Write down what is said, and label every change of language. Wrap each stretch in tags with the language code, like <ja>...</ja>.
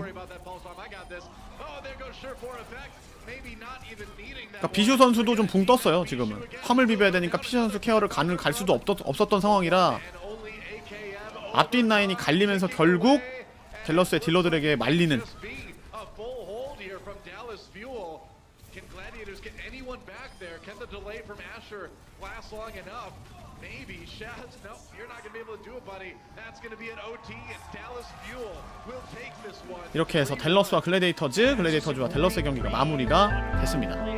<en>Worry about that pulse bomb. I got this. Oh, there goes Surefour effect. Maybe not even needing that.</en> <ko>그러니까 비슈 선수도 좀 붕 떴어요 지금은. 화물 비벼야 되니까 피셔 선수 케어를 갈 수도 없었던 상황이라</ko> <en>And only AKM</en> <ko>앞뒤 라인이 갈리면서 결국 델러스의 딜러들에게 말리는.</ko> <en>just be a full hold here from Dallas Fuel. Can Gladiators get anyone back there? Can the delay from Asher last long enough? Maybe. Shaz, no, you're not going to be able to do it, buddy. That's going to be an OT, and Dallas Fuel will take this one.</en> <ko>이렇게 해서 델러스와 글래디에이터즈와 델러스의 경기가 마무리가 됐습니다.</ko>